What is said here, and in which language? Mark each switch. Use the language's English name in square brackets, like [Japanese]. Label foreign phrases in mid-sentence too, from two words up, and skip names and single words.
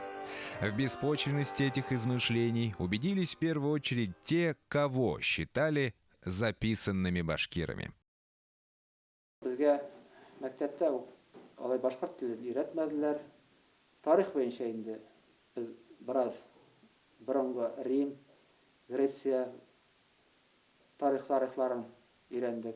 [Russian] В беспочвенности этих измышлений убедились в первую очередь те, кого считали записанными башкирами. [Tatar] Безгә мәктәптә алай башкорт телен өйрәтмәделәр. Тарих буенча инде biraz Борынгы Рим, Греция тарихларын өйрәндек.